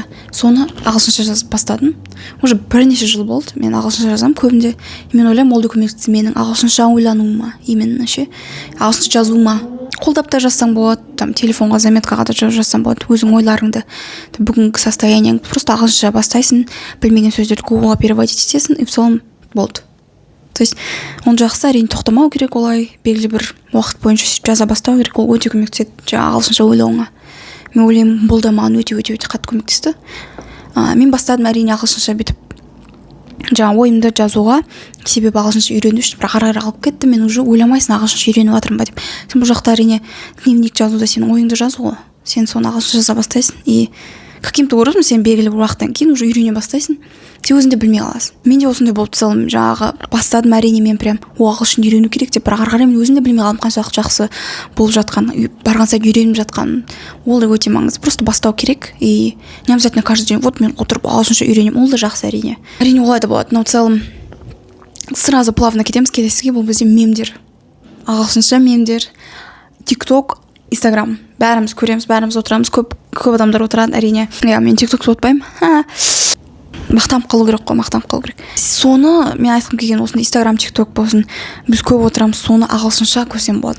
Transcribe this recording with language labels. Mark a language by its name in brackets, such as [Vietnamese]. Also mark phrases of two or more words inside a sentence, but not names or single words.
[Kazakh] Соны ағылшынша жазып бастадым. Уже бірнеше жыл болды мен ағылшынша жазам көбінде. Мен ойлаймын, ол да көмектесті менің ағылшынша ойлануыма, именно ше, ағылшынша жазуыма. Қолдап та жазсаң болады, телефонға заметкаға да жазсаң болады, өзің ойларыңды, бүгінгі состояниең просто ағылшынша бастайсың, білмеген сөздерді гуглға переводить етесің, [Russian] и в целом болды. То есть [Kazakh] оны жақсы, әрине тоқтамау керек, олай белгілі бір уақыт бойынша сөйтіп жаза бастау керек, ол өте көмектеседі жаңағы ағылшынша ойлауыңа. Мен ойлаймын, бұл да маған өте қатты көмектесті. Мен бастадым әрине ағылшынша бүйтіп жаңа ойымды жазуға, себебі ағылшынша үйрену үшін, бірақ ары қалып кетті, мен уже ойламайсың ағылшынша үйреніп жатырмын ба деп. Сен бұл жақта әрине дневник жазуда сен ойыңды жазу ғой, сен соны ағылшынша жаза бастайсың, [Russian] и каким-то образом [Kazakh] сен белгілі бір уақыттан кейін уже үйрене бастайсың, сен өзіңде білмей қаласың. Менде осындай болып целым, жаңағы бастадым әрине мен прям ағылшын үйрену керек деп, бірақ ары қарай мен өзімде білмей қалдым қаншалықты жақсы болып жатқан, барған сайын үйреніп жатқан. Ол да өте маңызды, просто бастау керек, [Russian] и не обязательно каждый день вот [Kazakh] мен отырып ағылшынша үйренемін, ол да жақсы әрине. Әрине олай да болады, [Russian] но в целом сразу плавно [Kazakh] кетеміз келесіге, бұл бізде мемдер, ағылшынша мемдер, TikTok, Instagram, бәріміз көреміз, бәріміз отырамыз, көп адамдар отырады әрине. Мен TikTok отпаймын. мақтанып қалу керек қой, мақтанып қалу керек. Соны мен айтқым келген, осыны Инстаграм, ТикТок болсын, біз көп отырамыз, соны ағылшынша көрсем болады.